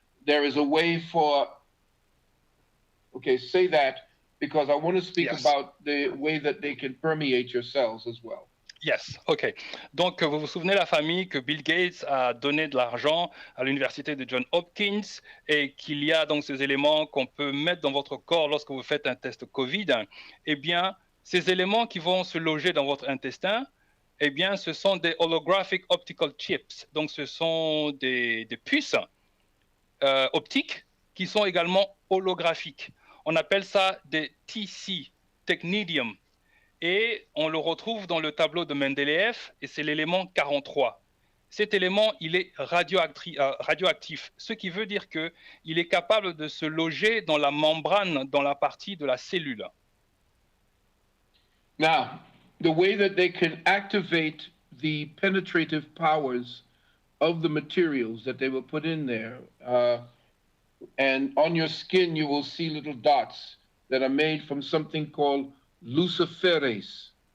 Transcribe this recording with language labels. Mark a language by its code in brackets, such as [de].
[en] There is a way for, okay, say that, because I want to speak about the way that they can permeate your cells as well. Yes, ok. [fr] Donc, vous vous souvenez la famille que Bill Gates a donné de l'argent à l'université de John Hopkins et qu'il y a donc ces éléments qu'on peut mettre dans votre corps lorsque vous faites un test Covid. Eh bien, ces éléments qui vont se loger dans votre intestin, eh bien, ce sont des [en] holographic optical chips. [fr] Donc, ce sont des puces optiques qui sont également holographiques. On appelle ça des TC, technidium. Et on le retrouve dans le tableau de Mendeleev, et c'est l'élément 43. Cet élément, il est radioactif, ce qui veut dire qu'il est capable de se loger dans la membrane, dans la partie de la cellule. [en] Now, the way that they can activate the penetrative powers of the materials that they will put in there, and on your skin you will see little dots that are made from something called luciferase.